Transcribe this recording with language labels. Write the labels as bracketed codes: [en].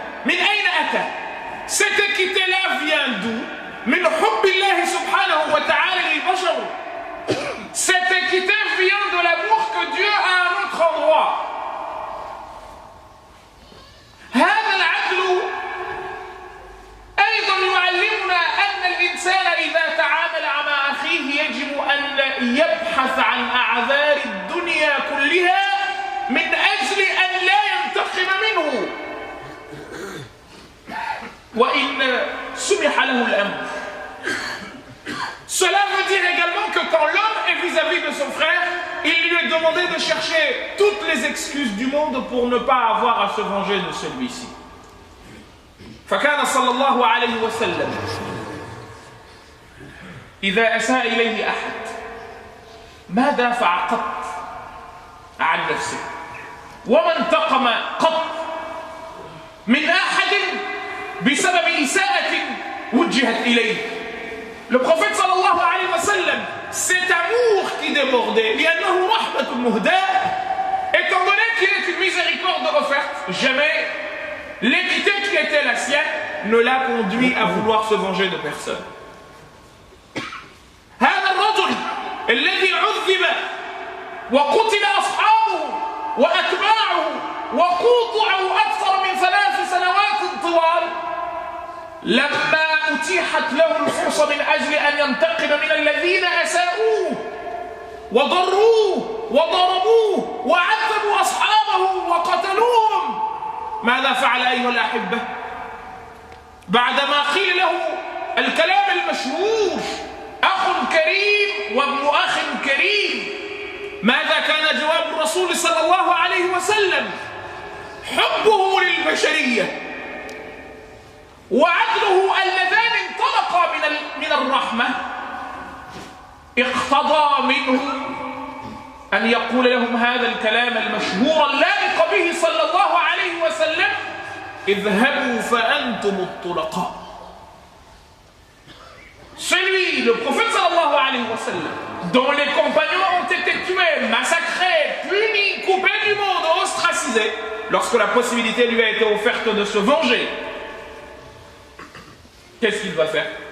[fr] équité-là vient d'où? [ar] Min hubbillahi subhanahu wa ta'ala lil bashar. [fr] Cette équité vient de l'amour que Dieu a à un autre endroit. [ar] هذا العدل أيضا يعلمنا أن الإنسان إذا تعامل مع أخيه يجب أن يبحث عن أعذار الدنيا كلها من أجل أن لا ينتقم منه وإن سمح له الأمر. [fr] Cela veut dire également que quand l'homme est vis-à-vis de son frère, il lui est demandé de chercher toutes les excuses du monde pour ne pas avoir à se venger de celui-ci. [ar] فكان صلى الله عليه وسلم إذا أساء إليه أحد ما دافع قط عن نفسه وما انتقم قط من أحد بسبب إساءة وجهت إليه. [fr] Le prophète sallallahu alayhi wa sallam, cet amour qui débordait, [ar] لأنه رحمة مهداة, [fr] étant donné qu'il est une miséricorde offerte, jamais l'équité qui était la sienne ne l'a conduit à vouloir se venger de personne. [ar] هذا الرجل الذي عذب وقتل أصحابه وأتباعه وقوطعوا أكثر من 3 سنوات طوال لما أتيحت له الفرصة من أجل أن ينتقم من الذين أساءوه وضروه وضربوه وعذبوا أصحابه وقتلوهم، ماذا فعل أيها الأحبة؟ بعدما قيل له الكلام المشهور أخ كريم وابن أخ كريم، ماذا كان جواب الرسول صلى الله عليه وسلم؟ حبه للبشرية وعدله اللذان انطلقا من الرحمة اقتضى منه أن يقول لهم هذا الكلام المشهور اللائق به صلى الله عليه وسلم: اذهبوا فأنتم الطلقاء. [fr] Celui, le prophète sallallahu alayhi wa sallam, dont les compagnons ont été tués, massacrés, punis, coupés du monde, ostracisés, lorsque la possibilité lui a été offerte de se venger, qu'est-ce qu'il va faire?